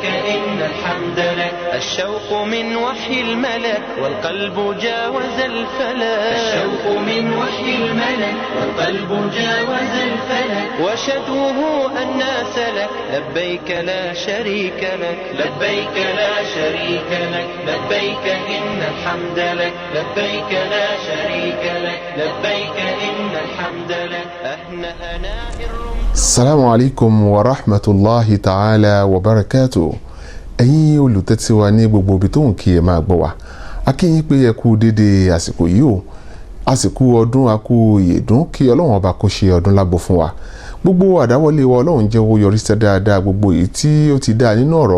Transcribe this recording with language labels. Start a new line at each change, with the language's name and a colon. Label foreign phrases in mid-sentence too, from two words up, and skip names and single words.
Arabic: إن الحمد لك الشوق من وحي الملك والقلب جاوز الفلك الشوق من وحي الملك والقلب جاوز الفلك وشدوه الناس لك لبيك لا شريك لك لبيك لا شريك لك لبيك إن الحمد لك لبيك لا شريك لك لبيك إن الحمد لك أهنأنا السلام عليكم ورحمة الله تعالى وبركاته.
Yoruba: ẹ̀yin olùtẹ́tí wa ní gbogbo ibi tó ń kí ẹ máa gbọ́ wa a kí yín pé ẹ kú dédé àsìkò yìí o àsìkò ọdún a kú ìyèdún kí Ọlọ́run ọba kó ṣe ọdún lágbo fún wa gbogbo àdáwọ́lé wa Ọlọ́run jẹ́ ó yọrí sí dáadáa gbogbo èyí tí ó ti dá nínú ọ̀rọ̀